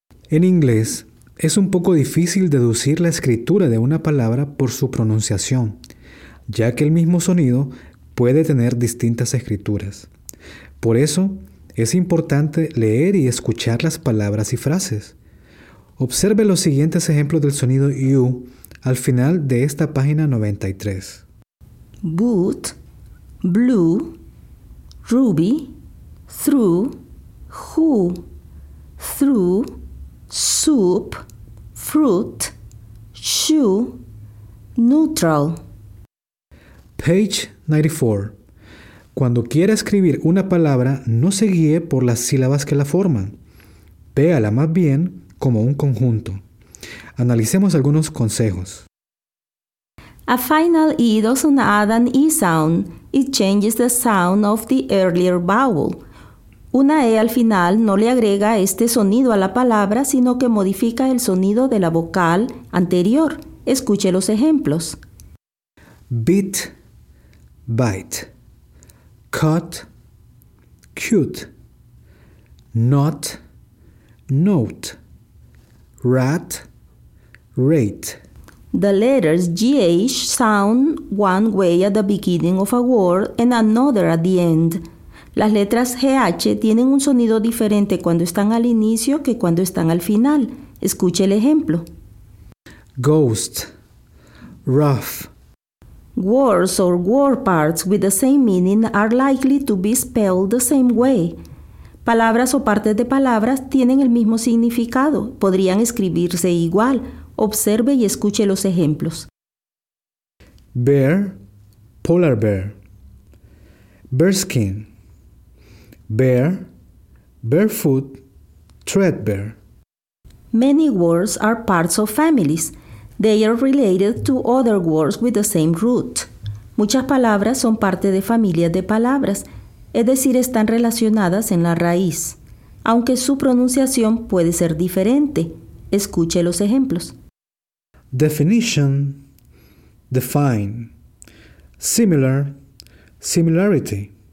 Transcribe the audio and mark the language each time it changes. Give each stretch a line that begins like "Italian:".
Spanish: En inglés, es un poco difícil deducir la escritura de una palabra por su pronunciación, ya que el mismo sonido puede tener distintas escrituras. Por eso, es importante leer y escuchar las palabras y frases. Observe los siguientes ejemplos del sonido U al final de esta página 93.
English: Boot, blue, ruby, through, who, through, soup, fruit, shoe, neutral. Page 94.
Spanish: Cuando quiera escribir una palabra, no se guíe por las sílabas que la forman. Véala más bien como un conjunto. Analicemos algunos consejos.
English: A final E doesn't add an E sound. It changes the sound of the earlier vowel.
Spanish: Una E al final no le agrega este sonido a la palabra, sino que modifica el sonido de la vocal anterior. Escuche los ejemplos.
English: Beat, bite. Cut, cute. Not, note. Rat, rate. The letters GH sound one way at the beginning of a word and another at the end.
Spanish: Las letras GH tienen un sonido diferente cuando están al inicio que cuando están al final. Escuche el ejemplo.
English: Ghost, rough. Words or word parts with the same meaning are likely to be spelled the same way.
Spanish: Palabras o partes de palabras tienen el mismo significado. Podrían escribirse igual. Observe y escuche los ejemplos.
English: Bear, polar bear. Bearskin. Bear, barefoot, threadbare. Many words are parts of families. They are related to other words with the same root.
Spanish: Muchas palabras son parte de familias de palabras, es decir, están relacionadas en la raíz, aunque su pronunciación puede ser diferente. Escuche los ejemplos.
English: Definition, define. Similar, similarity.